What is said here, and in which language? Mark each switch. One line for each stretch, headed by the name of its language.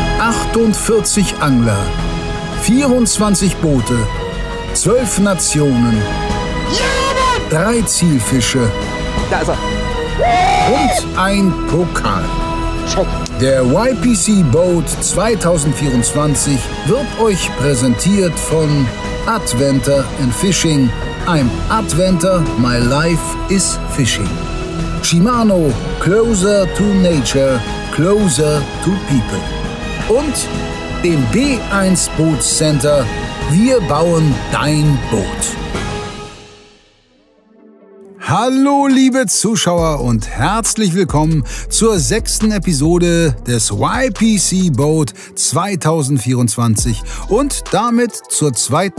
German: 48 Angler, 24 Boote, 12 Nationen, 3 Zielfische und ein Pokal. Der YPC Boat 2024 wird euch präsentiert von Adventure and Fishing.
English: I'm Adventure, my life is fishing. Shimano, closer to nature, closer to people.
German: Und dem B1 Boat Center, wir bauen dein Boot. Hallo liebe Zuschauer und herzlich willkommen zur 6. Episode des YPC Boat 2024 und damit zur 2.